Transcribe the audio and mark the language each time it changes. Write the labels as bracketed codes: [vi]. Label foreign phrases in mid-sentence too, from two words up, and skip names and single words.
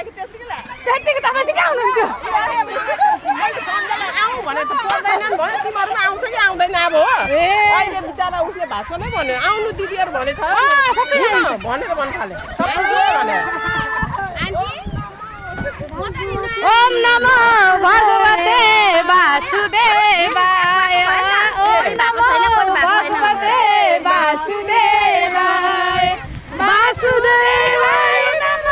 [ne] त्यतिको तपाईँ चाहिँ कहाँ हुनुहुन्थ्यो आउँ भने त पर्दैनन् भयो तिमीहरू आउँछ कि आउँदैन अब हो अहिले बिचरा उसले भाषणै भन्यो आउनु दिदीहरू भनेछ भनेर भन्न थाले सबै भने [sa] ओम नमो भगवते वासुदेवाय ओम नमो भगवते वासुदेवाय वासुदेवाय नमः